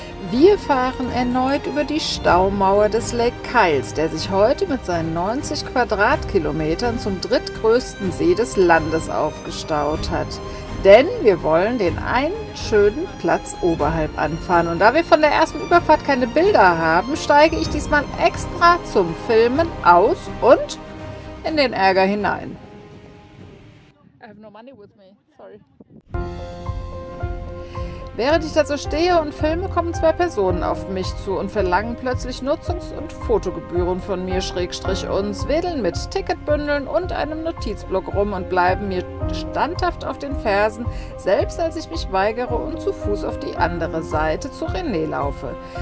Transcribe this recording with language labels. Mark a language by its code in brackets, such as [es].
[de] Wir fahren erneut über die Staumauer des Lake Kyles, der sich heute mit seinen 90 Quadratkilometern zum drittgrößten See des Landes aufgestaut hat. Denn wir wollen den einen schönen Platz oberhalb anfahren. Und da wir von der ersten Überfahrt keine Bilder haben, steige ich diesmal extra zum Filmen aus und in den Ärger hinein. [en] I have no money with me, sorry. [de] Während ich da so stehe und filme, kommen zwei Personen auf mich zu und verlangen plötzlich Nutzungs- und Fotogebühren von mir, / uns, wedeln mit Ticketbündeln und einem Notizblock rum und bleiben mir standhaft auf den Fersen, selbst als ich mich weigere und zu Fuß auf die andere Seite zu René laufe.